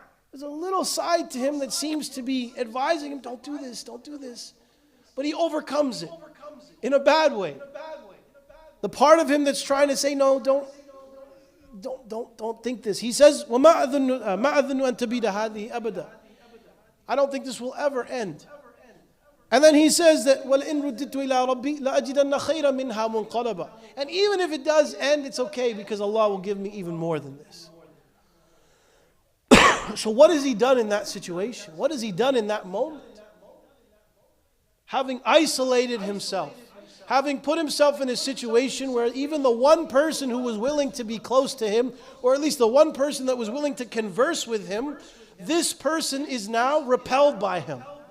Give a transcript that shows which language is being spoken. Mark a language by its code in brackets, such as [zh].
[en] There's a little side to him that seems to be advising him, don't do this, don't do this. But he overcomes it in a bad way. The part of him that's trying to say, no, don't think this. He says, وَمَا أَظُنُّ أَن تَبِيدَ هَذِهِ أَبَدًا. I don't think this will ever end. [ar] And then he says that, وَلَئِن رُدِّدْتُ إِلَىٰ رَبِّي لَأَجِدَنَّ خَيْرًا مِنْهَا مُنْقَلَبًا. [en] And even if it does end, it's okay because Allah will give me even more than this. So what has he done in that situation? What has he done in that moment? Having isolated himself, having put himself in a situation where even the one person who was willing to be close to him, or at least the one person that was willing to converse with him, this person is now repelled by him.